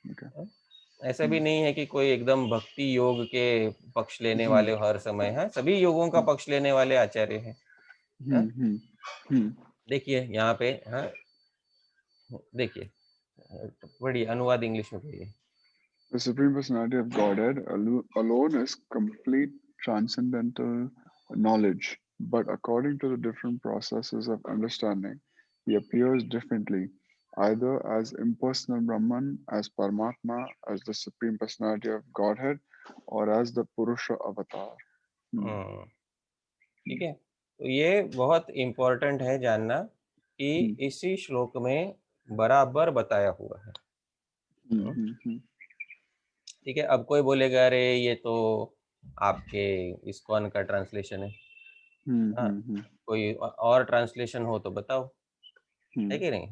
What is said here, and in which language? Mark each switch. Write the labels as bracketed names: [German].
[Hindi] ऐसा भी नहीं है कि कोई एकदम भक्ति योग के पक्ष लेने वाले हर समय, है, सभी योगों का पक्ष लेने वाले आचार्य हैं। देखिए यहाँ पे, हाँ, देखिए, पढ़िए, अनुवाद इंग्लिश में पढ़िए। [English] The Supreme Personality of Godhead alone is complete transcendental knowledge, but according to the different processes of understanding, he appears differently, either as impersonal Brahman, as Paramatma, as the Supreme Personality of Godhead, or as the Purusha Avatar. [Hindi] ठीक है, तो ये बहुत important है जानना कि इसी श्लोक में बराबर बताया हुआ है। ठीक है, अब कोई बोलेगा अरे ये तो आपके इस्कॉन का ट्रांसलेशन है, कोई और ट्रांसलेशन हो तो बताओ, है कि नहीं?